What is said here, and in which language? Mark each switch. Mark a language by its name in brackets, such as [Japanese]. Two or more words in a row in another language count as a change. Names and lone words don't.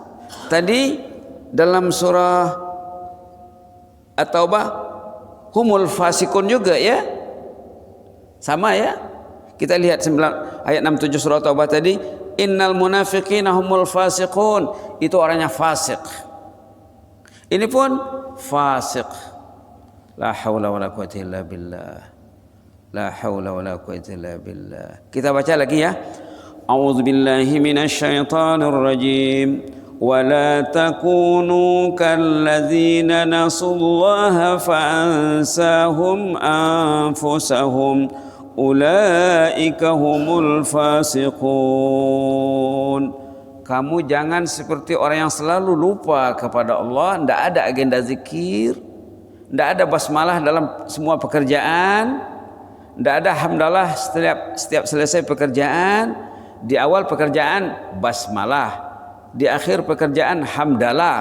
[Indonesian] Tadi dalam surah At-Taubah [Arabic] هم الفاسقون [Indonesian] juga ya, sama ya. Kita lihat ayat 67 surah Taubah tadi, [Arabic] إن المنافقين هم الفاسقون, [Indonesian] itu orangnya fasik. Ini pun fasik. [Arabic] لا حول ولا قوة إلا بالله. لا حول ولا قوة إلا بالله. [Indonesian] Kita baca lagi ya. [Arabic] أعوذ بالله من الشيطان الرجيم. ولا تكونوا كالذين نسوا الله فأنساهم أنفسهم أولئك هم الفاسقون. [Indonesian] Kamu jangan seperti orang yang selalu lupa kepada Allah, tidak ada agenda zikir, tidak ada basmalah dalam semua pekerjaan, tidak ada hamdalah setiap selesai pekerjaan. Di awal pekerjaan basmalah, di akhir pekerjaan hamdalah.